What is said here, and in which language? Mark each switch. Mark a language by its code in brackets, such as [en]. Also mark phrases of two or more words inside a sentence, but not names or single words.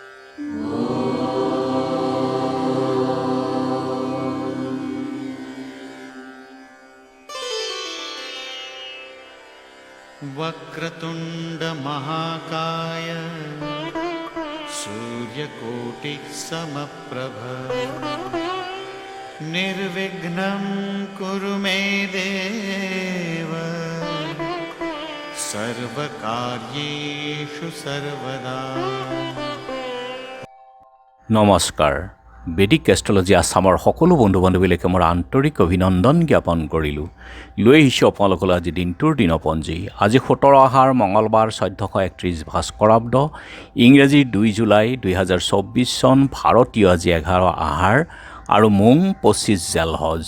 [sa] वक्रतुंड महाकाय सूर्यकोटि समप्रभ निर्विघ्नं कुरु मे देव सर्वकार्येषु सर्वदा। [as] নমস্কাৰ। বেদিক এষ্ট্ৰলজি আছামৰ সকলো বন্ধু বান্ধৱীলৈকে মোৰ আন্তৰিক অভিনন্দন জ্ঞাপন কৰিলোঁ। লৈ আহিছোঁ আপোনালোকলৈ আজি দিনটোৰ দিনপঞ্জী। আজি 17 আহাৰ মঙলবাৰ 1431 ভাস্কৰাব্দ, ইংৰাজী 2 জুলাই 2024 চন, ভাৰতীয় আজি 11 আহাৰ আৰু মোং 25 জেলহজ।